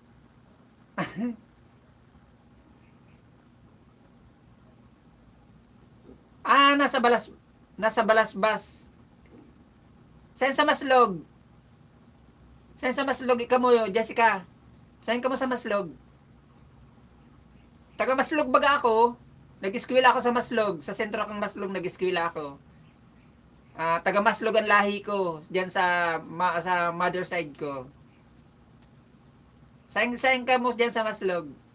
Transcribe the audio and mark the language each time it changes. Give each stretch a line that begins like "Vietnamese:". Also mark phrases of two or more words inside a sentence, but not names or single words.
Masbatenyo: Nasa Balasbas. Saan sa Maslog? Saan sa Maslog ikaw mo, Jessica? Saan ka mo sa Maslog? Taga Maslog baga ako. Nag-eskwela ako sa Maslog. Sa sentro kang Maslog nag-eskwela ako. Taga Maslog ang lahi ko diyan sa
English: mother side
Masbatenyo: ko. Saan ka mo diyan sa Maslog?